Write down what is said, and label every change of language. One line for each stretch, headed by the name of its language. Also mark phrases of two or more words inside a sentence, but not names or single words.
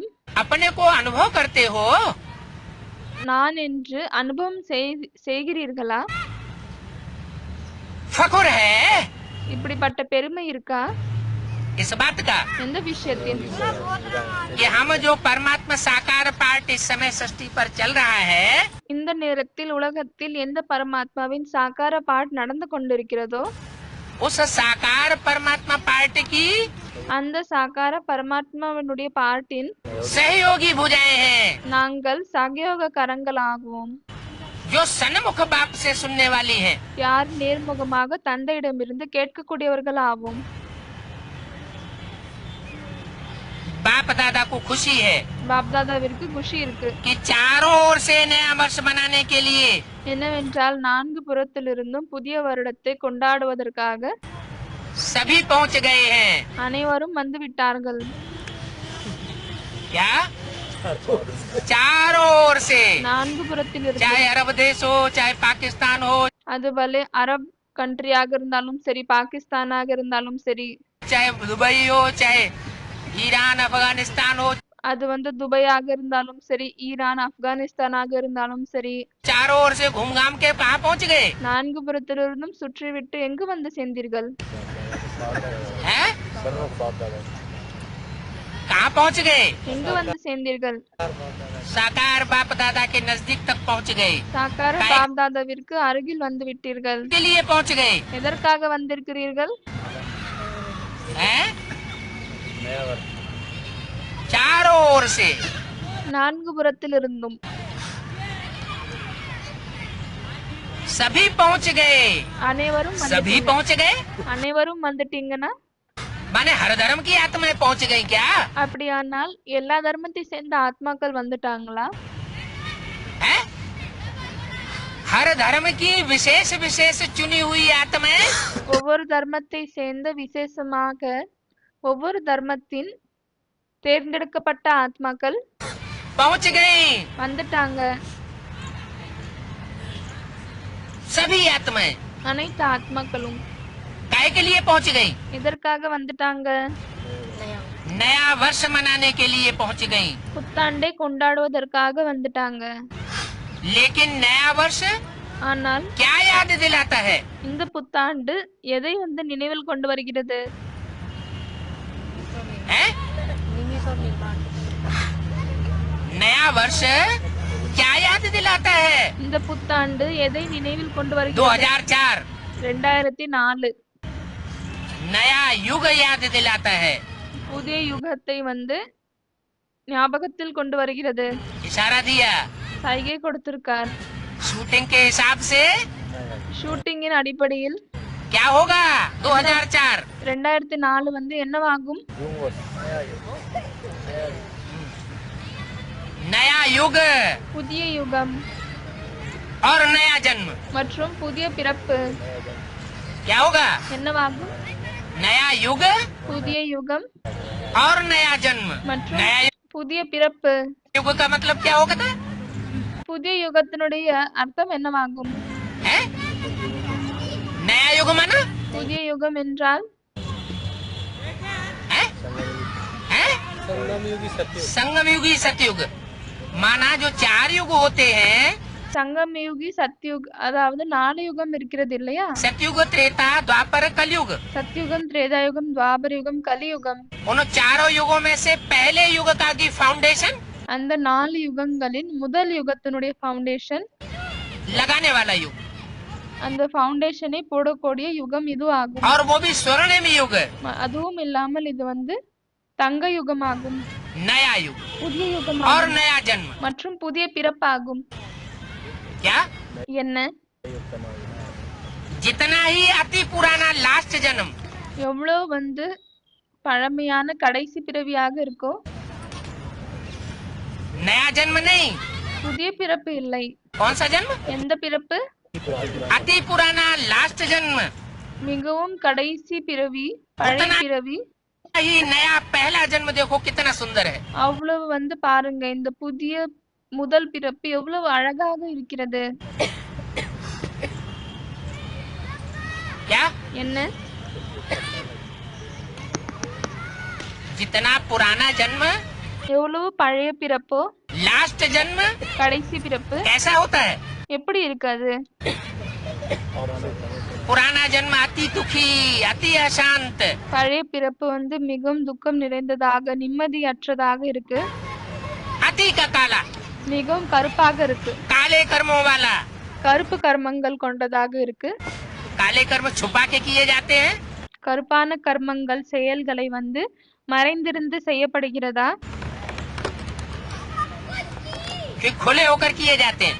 Hindi: अपने को अनुभव करते हो।
Tamil: நான் என்று அனுபவம் செய்கிறீர்களா?
Hindi: फखुर है
Tamil: இப்படிப்பட்ட பெருமை இருக்கா?
Hindi: इस बात का
Tamil: எந்த விஷயத்தின்?
Hindi: कि हम जो परमात्मा साकार पार्ट इस समय सृष्टि पर चल रहा है
Tamil: இந்த நேரத்தில் உலகத்தில் எந்த பரமாத்மாவின் சாகார பாட் நடந்து கொண்டிருக்கிறதோ
Hindi: उस साकार परमात्मा पार्ट की
Tamil: அந்த சாகார பரமாத்மாவினுடைய பாட்டின்
Hindi: सहयोगी भुजाएं हैं
Tamil: நாங்கள் சகயோக கரங்களாகுவோம்.
Hindi: जो सन्मुख बाप से सुनने वाली हैं।
Tamil: யார் நேர்முகமாக தந்தையிடமிருந்து கேட்கக்கூடியவர்கள் ஆவோம்.
Hindi: बाप दादा को खुशी है
Tamil: பாப்தாதாவிற்கு குஷி இருக்கு.
Hindi: कि चारों ओर से नया वर्ष मनाने के लिए
Tamil: என்னவென்றால் 4 புறத்திலிருந்தும் புதிய வருடத்தை கொண்டாடுவதற்காக
Hindi: सभी पहुंच गए हैं।
Tamil: அனைவரும் வந்து விட்டார்கள்.
Hindi: क्या? चारों ओर से,
Tamil: நான்கு புறத்திலிருந்து,
Hindi: चाहे अरब देश हो, चाहे पाकिस्तान हो,
Tamil: அது பலே அரப் கண்ட்ரியாக இருந்தாலும் சரி, பாகிஸ்தானாக இருந்தாலும் சரி,
Hindi: चाहे दुबई हो, चाहे ईरान अफगानिस्तान हो,
Tamil: அது வந்து துபாயாக இருந்தாலும் சரி, ஈரான் ஆப்கானிஸ்தானாக இருந்தாலும் சரி,
Hindi: चारों ओर से घूम घाम के कहाँ पहुंच गए
Tamil: நான்கு புறத்திலிருந்தும் சுற்றிவிட்டு எங்கு வந்து சேர்ந்தீர்கள்?
Hindi: हैं? सर्वों बाप दादा कहाँ पहुंच गए?
Tamil: எங்கு வந்து சேர்ந்தீர்கள்?
Hindi: साकार बाप दादा के नजदीक तक पहुंच गए।
Tamil: சாக்கார பாப்தாதாவிற்கு அருகில் வந்து விட்டீர்கள்.
Hindi: के लिए पहुंच गए
Tamil: எதற்காக வந்திருக்கிறீர்கள்?
Hindi: हैं? नया वर्ष चारों ओर से,
Tamil: நான்கு புறத்திலிருந்தும்
Hindi: सभी पहुंच गए।
Tamil: அனைவரும்
Hindi: सभी
Tamil: வந்துட்டீங்க.
Hindi: पहुंच गए
Tamil: அனைவரும் வந்துட்டீங்கன்னா
Hindi: माने हर धर्म की आत्माएं पहुंच गई क्या?
Tamil: அப்படியானால் எல்லா தர்மத்தை சேர்ந்த ஆத்மாக்கள் வந்துட்டாங்களா?
Hindi: हैं? हर धर्म की विशेष विशेष चुनी हुई आत्माएं
Tamil: ஒவ்வொரு தர்மத்தை சேர்ந்த விசேஷமாக ஒவ்வொரு தர்மத்தின் தேர்ந்தெடுக்கப்பட்ட ஆத்மாக்கள்
Hindi: पहुंच गई।
Tamil: வந்துட்டாங்க.
Hindi: सभी आत्माएं
Tamil: அனைத்து ஆத்மாக்களும்
Hindi: काहे के लिए पहुंच गई?
Tamil: எதற்காக வந்துட்டாங்க?
Hindi: नया वर्ष मनाने के लिए पहुंच गई।
Tamil: புத்தாண்டை கொண்டாடுவதற்காக வந்துட்டாங்க.
Hindi: लेकिन नया वर्ष
Tamil: ஆனால்
Hindi: क्या याद दिलाता है?
Tamil: இந்த புத்தாண்டு எதை வந்து நினைவில் கொண்டு வருகிறது?
Hindi: हैं? नया वर्ष क्या याद दिलाता है?
Tamil: இந்த புத்தாண்டு எதை நினைவில் கொண்டு வருகிறது?
Hindi: 2004
Tamil: 2004
Hindi: नया युग याद दिलाता है।
Tamil: புதிய யுகத்தை வந்து ஞாபகத்தில் கொண்டு வருகிறது.
Hindi: इशारा दिया।
Tamil: சைகை கொடுத்திருக்கார்.
Hindi: शूटिंग के हिसाब से
Tamil: ஷூட்டிங்கின் அடிப்படையில்
Hindi: क्या होगा? 2004
Tamil: 2004 வந்து என்னவாகும்?
Hindi: जून वर्ष नया युग
Tamil: புதிய யுகம்
Hindi: और नया जन्म।
Tamil: மற்றும் புதிய பிறப்பு
Hindi: क्या होगा?
Tamil: என்னவாகும்?
Hindi: नया युग
Tamil: புதிய யுகம்
Hindi: और नया जन्म।
Tamil: மற்றும்
Hindi: नया
Tamil: புதிய பிறப்பு.
Hindi: युग का मतलब क्या होगा था?
Tamil: புதிய யுகத்தினுடைய அர்த்தம் என்னவாகும்?
Hindi: है? नया युग माना
Tamil: புதிய யுகம் என்றால்
Hindi: है? है? संगम युगी सतयुग माना जो 4 युग होते हैं, संगम युगी सतयुग,
Tamil: அதாவது 4 யுகம் இருக்கிறது இல்லையா?
Hindi: सतयुग त्रेता द्वापर कलयुग।
Tamil: சத்யுகம், திரேதாயுகம், துவாபர யுகம், கலியுகம்.
Hindi: उन चारों युगों में से पहले युग का की फाउंडेशन
Tamil: அந்த 4 யுகங்களின் முதல் யுகத்தினுடைய ஃபவுண்டேஷன்,
Hindi: लगाने वाला युग,
Tamil: அந்த ஃபவுண்டேஷனை போடக்கூடிய யுகம் இது ஆகும்.
Hindi: और वो भी स्वर्णिम युग,
Tamil: அதுவும் இல்லாமல் இது வந்து தங்க யுகமாகும்,
Hindi: नया युग
Tamil: புதிய
Hindi: और
Tamil: யுகமாகும்
Hindi: नया जन्म।
Tamil: மற்றும் புதிய பிறப்பாகும்.
Hindi: क्या?
Tamil: என்ன?
Hindi: जितना ही अति पुराना लास्ट जन्म,
Tamil: எவ்வளவு வந்து பழமையான கடைசி பிறவியாக இருக்கோ,
Hindi: नया जन्म नहीं,
Tamil: புதிய பிறப்பு இல்லை.
Hindi: कौन सा जन्म?
Tamil: எந்த பிறப்பு?
Hindi: अति पुराना लास्ट जन्म
Tamil: மிகவும் கடைசி பிறவி, பழைய பிறவி.
Hindi: ही नया पहला जन्म देखो कितना सुंदर है।
Tamil: அவ்வளவு வந்து பாருங்க, இந்த புதிய முதல் பிறப்பு எவ்வளவு அழகாக இருக்கிறது.
Hindi: क्या?
Tamil: என்ன?
Hindi: जितना पुराना जन्म
Tamil: எவ்வளவு பழைய பிறப்போ
Hindi: लास्ट जन्म
Tamil: கடைசி பிறப்பு
Hindi: कैसा होता है?
Tamil: எப்படி இருக்காது?
Hindi: पुराना जन्म अति दुखी, अति अशांत,
Tamil: பழைய பிறப்பு வந்து மிகவும் துக்கம் நிறைந்ததாக, நிம்மதியற்றதாக இருக்கு,
Hindi: अति का काला,
Tamil: மிகவும் கருப்பாக இருக்கு,
Hindi: काले कर्मों वाला।
Tamil: கருப்பு கர்மங்கள் கொண்டதாக இருக்கு.
Hindi: काले कर्म छुपा के किए जाते हैं,
Tamil: கருப்பான கர்மங்கள் செயல்களை வந்து மறைந்திருந்து செய்யப்படுகிறதா
Hindi: कि खुले होकर किए जाते हैं?